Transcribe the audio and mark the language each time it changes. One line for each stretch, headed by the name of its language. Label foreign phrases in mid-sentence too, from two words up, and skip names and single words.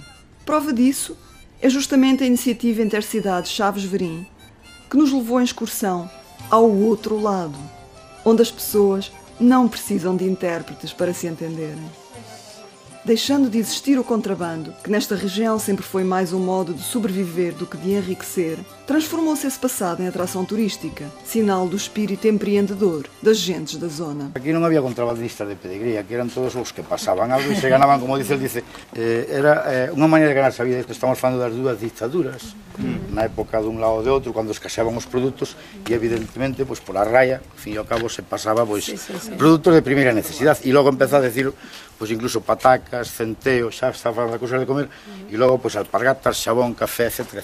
Portuguese: Prova disso é justamente a iniciativa Intercidades Chaves-Verim, que nos levou em excursão ao outro lado, onde as pessoas não precisam de intérpretes para se entenderem. Deixando de existir o contrabando, que nesta região sempre foi mais um modo de sobreviver do que de enriquecer, transformou-se esse passado em atração turística, sinal do espírito empreendedor das gentes da zona.
Galician: Aquí non había contrabandistas de pedigría, aquí eran todos os que pasaban algo e se ganaban, como dice, era unha maneira de ganarse a vida. Estamos falando das dúas dictaduras, na época dun lado ou de outro, cando escaseaban os produtos e evidentemente, pois, pola raya, ao fin e ao cabo, se pasaba, pois, produtos de primeira necesidade e logo empeza a decir, pois, incluso patacas, centeo, xa está falando de cousas de comer e logo, pois, alpargatas, xabón, café, etc.